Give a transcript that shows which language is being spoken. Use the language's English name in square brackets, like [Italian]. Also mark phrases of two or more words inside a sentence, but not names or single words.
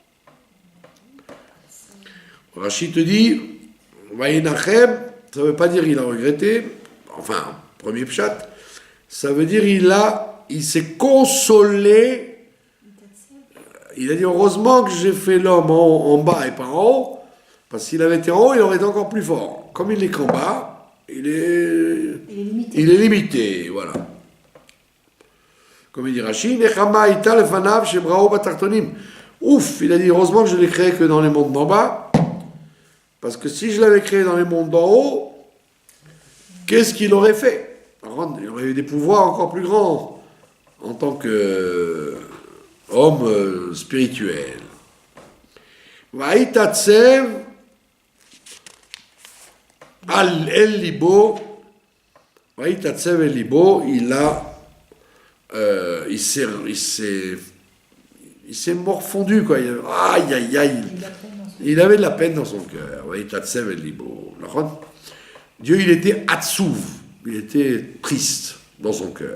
[French] Rachid te dit, Vaïnachem, ça ne veut pas dire il a regretté, enfin, premier pshat, ça veut dire il s'est consolé, il a dit heureusement que j'ai fait l'homme en bas et pas en haut, parce qu'il avait été en haut, il aurait été encore plus fort. Comme il n'est qu'en bas, il est limité, voilà. Comme il dit Rachid, [Hebrew] נחמה היתה לפניו שבראו בתחתונים. Ouf, il a dit heureusement que je l'ai créé que dans les mondes d'en bas, parce que si je l'avais créé dans les mondes d'en haut, qu'est-ce qu'il aurait fait? Alors, il aurait eu des pouvoirs encore plus grands en tant qu'homme spirituel. ויתעצב על אל לבו, ויתעצב אל לבו, [French] il a il s'est morfondu, quoi. Aïe, aïe, aïe. Il avait de la peine dans son cœur. Oui, [Hebrew] תעצב אל לבו. [French] Dieu, il était atsouv. Il était triste dans son cœur.